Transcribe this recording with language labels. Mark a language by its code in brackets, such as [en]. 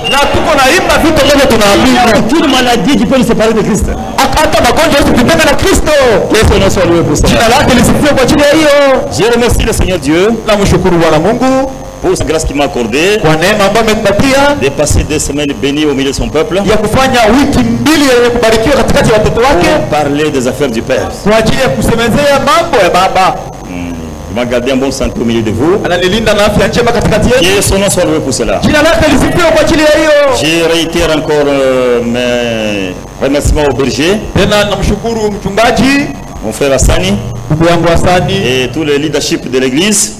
[sw] na tuko naimba vitu ambavyo [fr] Il n'y a [sw] tunaamini. [fr] aucune maladie qui peut nous séparer de Christ. [sw] Hata magonjwa yote tupenda na Kristo. [fr] Que son nom soit loué pour ça. [sw] Jina lake lisifiwe kwa ajili ya hiyo. [fr] Je remercie le Seigneur Dieu [sw] Namshukuru Bwana Mungu [fr] pour sa grâce qu'il m'a accordée [sw] kwa neema ambayo amenipatia [fr] de passer 2 semaines bénies au milieu de son peuple [sw] ya kufanya wiki mbili yenye kubarikiwa katikati ya watoto wake [fr] pour parler des affaires du Père. [sw] kwa ajili ya kusemezea mambo ya Baba. [fr] Il m'a gardé en bonne santé au milieu de vous. [sw] Ananilinda na afya njema katikati yetu. [fr] Que son nom soit loué pour cela. [sw] Jina lake lisifiwe kwa ajili ya hiyo. [fr] Je réitère encore mes remerciements au berger, [sw] Tena namshukuru mchungaji [fr] mon frère Hassani [sw] ndugu yangu Hasani [fr] et tout le leadership de l'église